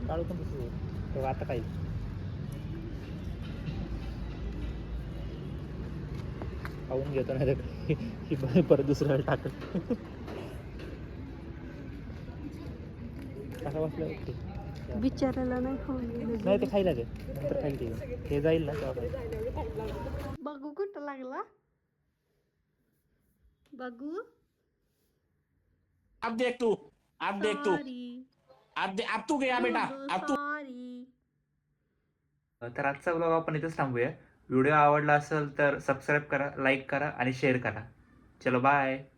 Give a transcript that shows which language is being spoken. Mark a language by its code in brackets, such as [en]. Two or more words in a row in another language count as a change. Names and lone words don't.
[mr] काढू पण तसं तेव्हा आता काही खाऊन घेतो नाही तर परत दुसऱ्या वेळेला टाकत. कसा बसला बिचारायला नाही खाऊन गेलं. नाही ते खायला दे नंतर खाईल ते हे जाईल ना तेव्हा खाईल. बघू कुठं लागला बघू. [hi] अब देख तू सॉरी अब तू गया बेटा अब तू सॉरी. [mr] तर आजचा ब्लॉग आपण इथेच थांबूया. व्हिडिओ आवडला असेल तर सबस्क्राईब करा, लाईक करा आणि शेअर करा. चलो बाय.